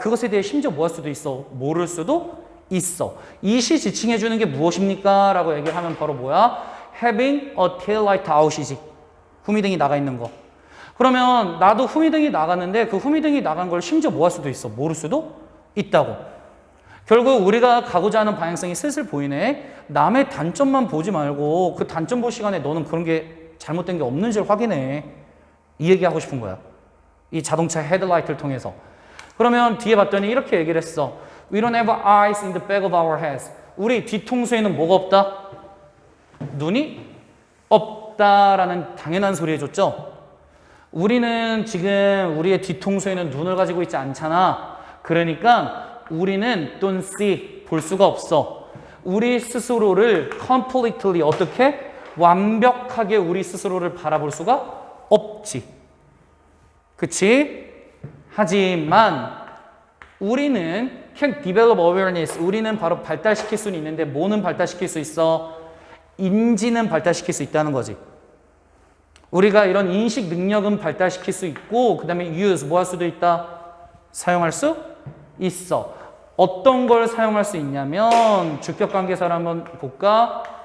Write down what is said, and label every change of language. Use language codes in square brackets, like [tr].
[ko] 그것에 대해 심지어 뭐 할 수도 있어? 모를 수도 있어. 이 시 지칭해 주는 게 무엇입니까? 라고 얘기를 하면 바로 뭐야? [en] having a taillight out이지. [ko] 후미등이 나가 있는 거. 그러면 나도 후미등이 나갔는데 그 후미등이 나간 걸 심지어 뭐 할 수도 있어? 모를 수도 있다고. 결국 우리가 가고자 하는 방향성이 슬슬 보이네. 남의 단점만 보지 말고 그 단점 볼 시간에 너는 그런 게 잘못된 게 없는지를 확인해. 이 얘기하고 싶은 거야. 이 자동차 헤드라이트를 통해서. 그러면 뒤에 봤더니 이렇게 얘기를 했어. [en] We don't have eyes in the back of our heads. [ko] 우리 뒤통수에는 뭐가 없다? 눈이 없다라는 당연한 소리 해줬죠. 우리는 지금 우리의 뒤통수에는 눈을 가지고 있지 않잖아. 그러니까 우리는 [en] don't see, [ko] 볼 수가 없어. 우리 스스로를 completely 어떻게? 완벽하게 우리 스스로를 바라볼 수가 없지. 그치? 하지만 우리는 [en] can develop awareness. [ko] 우리는 바로 발달시킬 수는 있는데 뭐는 발달시킬 수 있어? 인지는 발달시킬 수 있다는 거지. 우리가 이런 인식 능력은 발달시킬 수 있고 그 다음에 use 뭐 할 수도 있다? 사용할 수 있어. 어떤 걸 사용할 수 있냐면 주격관계사를 한번 볼까?